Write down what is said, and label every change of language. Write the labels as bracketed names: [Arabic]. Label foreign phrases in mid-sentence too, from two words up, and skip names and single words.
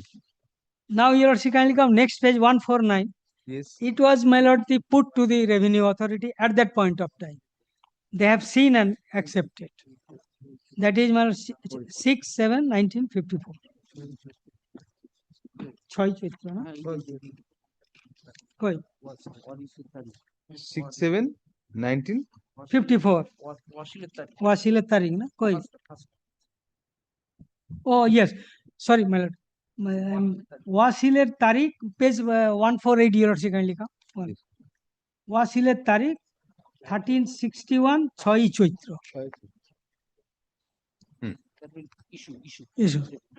[English] Now, your lordship kindly come next page 149. Yes. It was, my lord, the put to the revenue authority at that point of time. They have seen and accepted. That is, my lord, 6/7/1954. 6 Chaitra, [Bangla] না? কই? [English] 6/7/19. [Bangla] 54. ওয়াসিলাত তারিখ, না? কই? [English] Oh, yes. Sorry, my lord. [Bangla] ওয়াসিলাত তারিখ, [English] page 148, your lordship kindly come. [Bangla] ওয়াসিলাত তারিখ, 1361 6 Chaitra. [English] Issue.